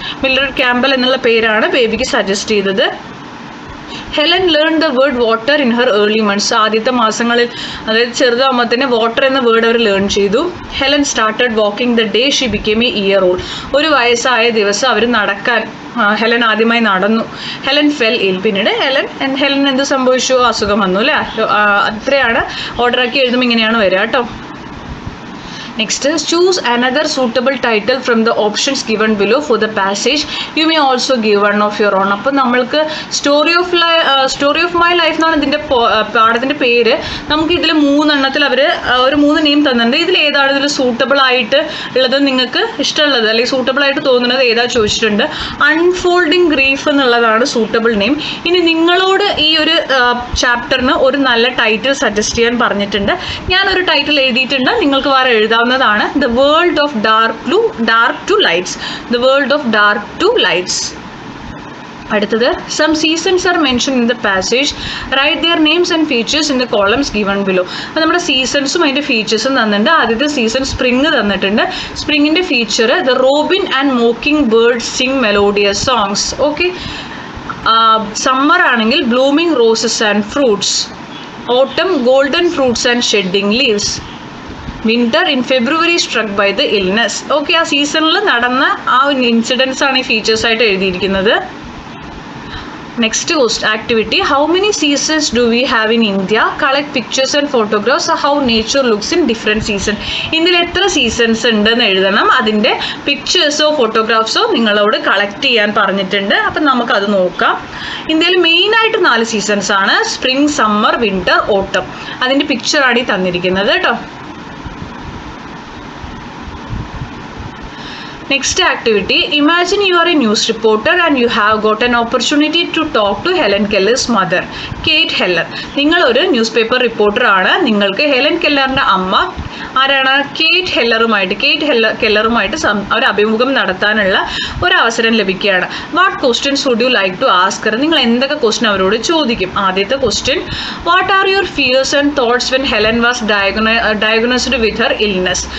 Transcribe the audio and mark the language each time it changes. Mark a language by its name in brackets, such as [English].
[Malayalam] Mildred Campbell എന്നുള്ള പേരാണ് ബേബിക്ക് സജസ്റ്റ് ചെയ്തത്. [English] Helen learn the word water in her early months, [Malayalam] ആദ്യത്തെ മാസങ്ങളിൽ, അതായത് ചെറുതാകുമ്പോൾ തന്നെ വാട്ടർ എന്ന വേർഡ് അവർ ലേൺ ചെയ്തു. [English] Helen started walking the day she became a year old, [Malayalam] ഒരു വയസ്സായ ദിവസം അവർ നടക്കാൻ ഹെലൻ ആദ്യമായി നടന്നു. [English] Helen fell ill, [Malayalam] പിന്നീട് ഹെലൻ എന്ത് സംഭവിച്ചു, അസുഖം വന്നു അല്ലേ. അത്രയാണ് ഓർഡറാക്കി എഴുതുമ്പോൾ ഇങ്ങനെയാണ് വരിക കേട്ടോ. [English] Next is choose another suitable title from the options given below for the passage. You may also give one of your own. [Malayalam] അപ്പോൾ നമ്മൾക്ക് സ്റ്റോറി ഓഫ് മൈ ലൈഫ് എന്നാണ് ഇതിൻ്റെ പാഠത്തിൻ്റെ പേര്. നമുക്ക് ഇതിൽ 3 എണ്ണത്തിൽ അവർ ഒരു 3 നെയിം തന്നിട്ടുണ്ട്. ഇതിൽ ഏതാണ് ഇതിൽ സൂട്ടബിൾ ആയിട്ട് ഉള്ളത്, നിങ്ങൾക്ക് ഇഷ്ടമുള്ളത് അല്ലെങ്കിൽ സൂട്ടബിൾ ആയിട്ട് തോന്നുന്നത് ഏതാ ചോദിച്ചിട്ടുണ്ട്. അൺഫോൾഡിങ് ഗ്രീഫ് എന്നുള്ളതാണ് സൂട്ടബിൾ നെയിം. ഇനി നിങ്ങളോട് ഈ ഒരു ചാപ്റ്ററിന് ഒരു നല്ല ടൈറ്റിൽ സജസ്റ്റ് ചെയ്യാൻ പറഞ്ഞിട്ടുണ്ട്. ഞാനൊരു ടൈറ്റിൽ എഴുതിയിട്ടുണ്ട്, നിങ്ങൾക്ക് വേറെ എഴുതാവുന്നതാണ്. [English] The world of dark to lights. The world of dark to lights. അടുത്തത്, some seasons are mentioned in the passage. Write their names and features in the columns given below. [Malayalam] അപ്പോൾ നമ്മുടെ സീസൺസും അതിൻ്റെ ഫീച്ചേഴ്സും തന്നിട്ടുണ്ട്. ആദ്യത്തെ സീസൺ സ്പ്രിങ് തന്നിട്ടുണ്ട്. സ്പ്രിങ്ങിൻ്റെ feature, [English] the robin and mocking birds sing melodious songs. [Malayalam] Okay, summer ആണെങ്കിൽ [English] blooming roses and fruits. Autumn, golden fruits and shedding leaves. Winter in February struck by the illness. [Malayalam] Okay, ആ സീസണിൽ നടന്ന ആ ഇൻസിഡൻസ് ആണ് ഈ features ആയിട്ട് എഴുതിയിരിക്കുന്നത്. [English] Next activity, how many seasons do we have in India? Collect pictures and photographs how nature looks in different season. [Malayalam] ഇന്ത്യയിൽ എത്ര സീസൺസ് ഉണ്ടെന്ന് എഴുതണം. അതിൻ്റെ പിക്ചേഴ്സോ ഫോട്ടോഗ്രാഫ്സോ നിങ്ങളോട് കളക്ട് ചെയ്യാൻ പറഞ്ഞിട്ടുണ്ട്. അപ്പം നമുക്കത് നോക്കാം. ഇന്ത്യയിൽ മെയിനായിട്ട് 4 സീസൺസ് ആണ്, സ്പ്രിംഗ്, സമ്മർ, വിൻ്റർ, ഓട്ടം. അതിൻ്റെ പിക്ചറാണ് ഈ തന്നിരിക്കുന്നത് കേട്ടോ. [English] Next activity, imagine you are a news reporter and you have got an opportunity to talk to Helen Keller's mother, Kate Heller. [Malayalam] നിങ്ങൾ ഒരു ന്യൂസ് പേപ്പർ റിപ്പോർട്ടർ ആണ്. നിങ്ങൾക്ക് ഹെലൻ കെല്ലറിൻ്റെ അമ്മ ആരാണ്, കേറ്റ് കെല്ലറുമായിട്ട് ഒരു അഭിമുഖം നടത്താനുള്ള ഒരു അവസരം ലഭിക്കുകയാണ്. [English] What questions would you like to ask her? [Malayalam] നിങ്ങൾ എന്തൊക്കെ ക്വസ്റ്റ്യൻ അവരോട് ചോദിക്കും? [English] ആദ്യത്തെ question, what are your fears and thoughts when Helen was diagnosed with her illness?